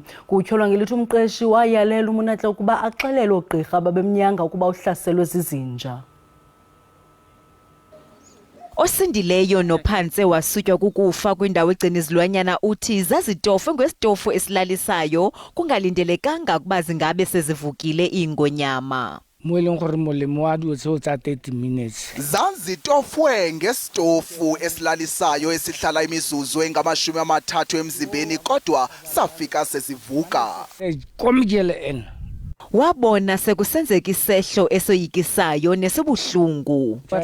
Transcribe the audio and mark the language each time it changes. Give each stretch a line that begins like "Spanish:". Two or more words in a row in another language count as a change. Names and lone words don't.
Xhosa: Kutyholwa ngelithi umqeshi wayalela uMunatle ukuba axelele oogqirha babemnyanga ukuba uhlaselwe zizinja. Osindileyo nophantse wasutywa kukufa kwindawo egcina izilwanyana uthi zazitofwe ngesitofu esilalisayo kungalindelekanga ukuba zingabe sezivukile iingonyama.
Southern Sotho: Mo eleng gore molemo wa dio tseo tsa 30 minutes.
Xhosa: Zazitofwe ngesitofu esilalisayo esihlala imizuzu engama-30 emzimbeni kodwa safika sezivuka. Kumajelo en Wabona sekusenzeka isehlo esoyikisayo nesibuhlungu.